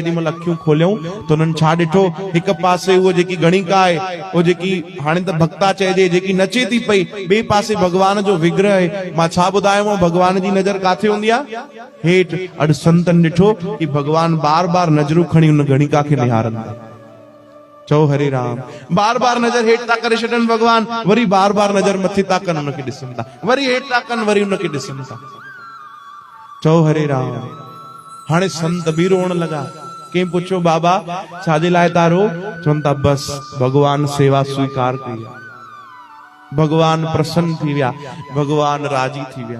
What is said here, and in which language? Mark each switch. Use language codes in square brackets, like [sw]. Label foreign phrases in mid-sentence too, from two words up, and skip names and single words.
[sd] जेॾी महिल अखियूं खोलियूं त उन्हनि छा ॾिठो, हिक पासे उहो जेकी गणिका आहे, उहो जेकी हाणे त भक्ता चइजे, जेकी नचे थी पई, ॿिए पासे भगवान जो विग्रह आहे। मां छा ॿुधायांव, भगवान जी नज़र काथे हूंदी आहे? हेठि। अॼु संतनि ॾिठो कि भगवान बार बार नज़रूं खणी उन गणिका खे निहारनि था। चओ हरे राम। बार बार नजर हेठ था करे छॾनि भगवान, वरी बार बार नजर मथे था कनि, उनखे ॾिसनि था, वरी हेठ था कनि, वरी उनखे ॾिसनि था। चओ हरे राम। हाणे संत बि रोअण लॻा। कंहिं पुछियो बाबा छाजे लाइ था रो? चवनि था बस भगवान सेवा स्वीकार कई, भगवान प्रसन्न थी विया, भगवान राजी थी विया।